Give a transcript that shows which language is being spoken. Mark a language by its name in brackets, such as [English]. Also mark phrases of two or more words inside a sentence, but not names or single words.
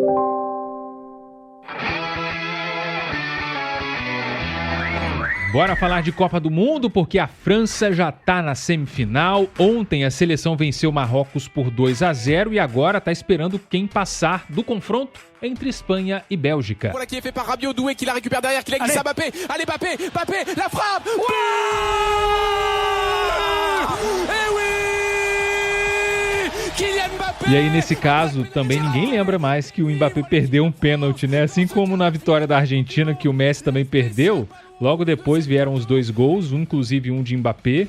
[Portuguese] Bora falar de Copa do Mundo, porque a França já está na semifinal. Ontem a seleção venceu Marrocos por 2-0 e agora está esperando quem passar do confronto entre Espanha e Bélgica. [French] Voilà qui est fait par Rabiot, Doué qui la récupère derrière, qui la glisse à Mbappé. Allez Mbappé, la frappe. [Portuguese] E aí, nesse caso, também ninguém lembra mais que o Mbappé perdeu um pênalti, Assim como na vitória da Argentina, que o Messi também perdeu. Logo depois vieram os 2 gols, inclusive um de Mbappé.